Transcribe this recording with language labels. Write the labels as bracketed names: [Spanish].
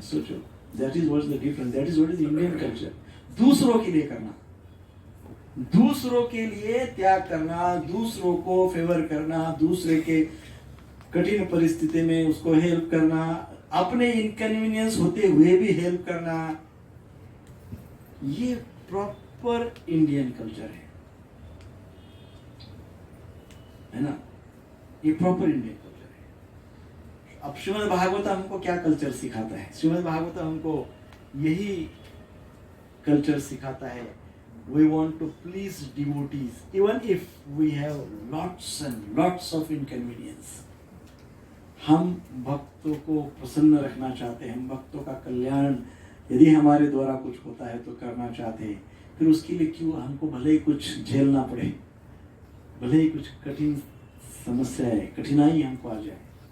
[Hindi] सोचो, [English] That is what is the difference, that is what is Indian culture. [Hindi] दूसरों के लिए करना, दूसरों के लिए त्याग करना, दूसरों को फेवर करना, दूसरे के कठिन परिस्थिति में उसको हेल्प करना, अपने इनकन्वीनियंस होते हुए भी हेल्प करना, ये प्रॉपर इंडियन कल्चर है ना, ये प्रॉपर इंडियन कल्चर है। अब श्रीमद् भागवत हमको क्या कल्चर सिखाता है? श्रीमद् भागवत हमको यही कल्चर सिखाता है। [English] We want to please devotees, even if we have lots and lots of inconvenience. [Hindi] हम भक्तों को प्रसन्न रखना चाहते हैं, हम भक्तों का कल्याण यदि हमारे द्वारा कुछ होता है तो करना चाहते हैं। फिर उसके लिए क्यों हमको भले ही कुछ झेलना पड़े, भले ही कुछ कठिन समस्याएं, कठिनाई हमको आ जाए।